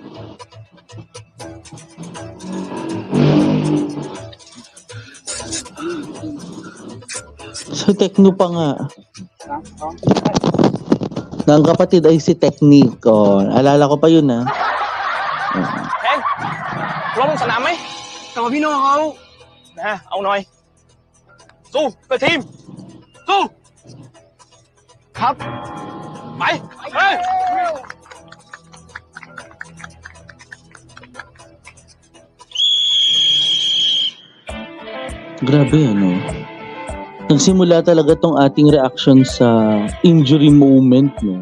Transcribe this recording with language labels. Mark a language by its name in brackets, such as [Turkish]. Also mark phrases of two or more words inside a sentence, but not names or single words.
[Filipino] So, Tekno pa nga. Ang kapatid ay si Technique. Alala ko pa yun, ha? [Thai] แทงลงสนามไหมแต่ว่าพี่โน่เขานะเอาหน่อยสู้เพื่อทีมสู้ครับไปเฮ้ย [Filipino] Grabe, ano? Nagsimula talaga tong ating reaction sa [English] injury moment, [Filipino] no?